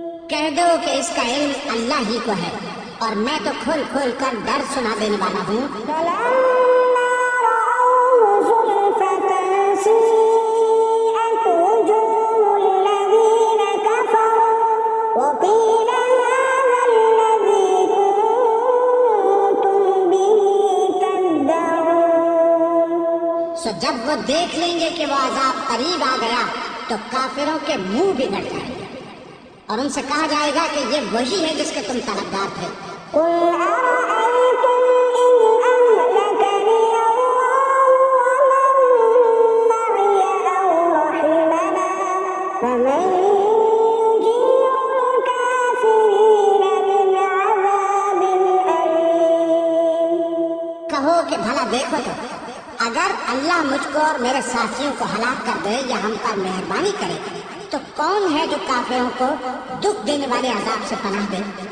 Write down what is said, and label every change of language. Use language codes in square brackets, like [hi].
[ur] کہہ دو کہ اس کا علم اللہ ہی کو ہے اور میں تو کھول کھول کر ڈر سنا دینے والا ہوں۔ [ar] فلما رأوه زلفة سيئت وجوه الذين كفروا وقيل هذا الذي كنتم به تدعون [ur] سو جب وہ دیکھ لیں گے کہ وہ عذاب قریب آ گیا تو کافروں کے منہ بگڑ جائیں گے اور ان سے کہا جائے گا کہ یہ وہی ہے جس کے تم طلبگار تھے۔ [ar] قل أرأيتم إن أهلكني الله ومن معي أو رحمنا فمن يجير الكافرين من عذاب أليم [ur] کہو کہ بھلا دیکھو تو اگر اللہ مجھ کو اور میرے ساتھیوں کو ہلاک کر دے یا ہم پر مہربانی کرے تو کون ہے جو کافروں کو دکھ دینے والے عذاب سے پناہ دے؟